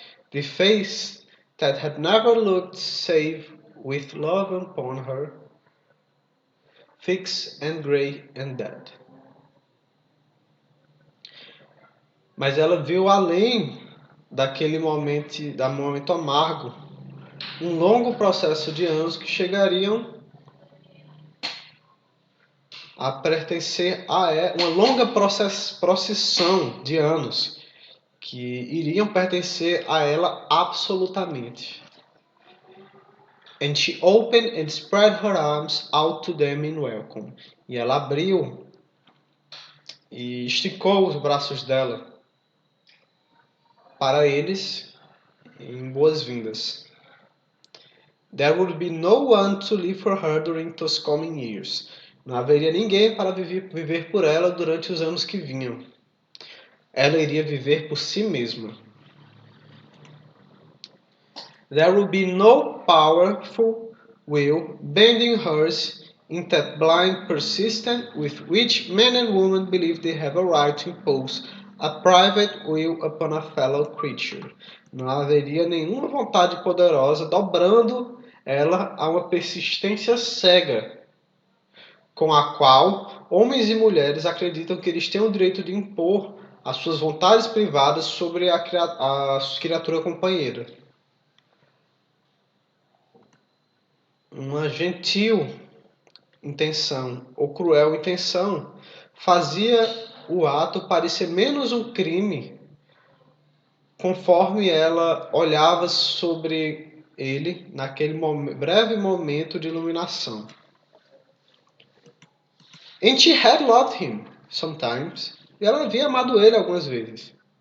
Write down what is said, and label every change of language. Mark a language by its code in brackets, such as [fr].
[en] The face that had never looked save with love upon her, fixed and grey and dead. [pt] Mas ela viu além daquele momento amargo, um longo processo de anos que chegariam a pertencer a ela, uma longa procissão de anos que iriam pertencer a ela absolutamente. [en] And she opened and spread her arms out to them in welcome. [pt] E ela abriu e esticou os braços dela para eles em boas-vindas. [en] There would be no one to live for her during those coming years. [pt] Não haveria ninguém para viver por ela durante os anos que vinham. Ela iria viver por si mesma. [en] There would be no powerful will bending hers in that blind persistence with which men and women believe they have a right to impose a private will upon a fellow creature. [pt] Não haveria nenhuma vontade poderosa dobrando ela a uma persistência cega, com a qual homens e mulheres acreditam que eles têm o direito de impor as suas vontades privadas sobre a criatura companheira. Uma gentil intenção ou cruel intenção fazia o ato parecer menos um crime conforme ela olhava sobre ele naquele breve momento de iluminação. [en] And she had loved him sometimes. [pt] E ela havia amado ele algumas vezes.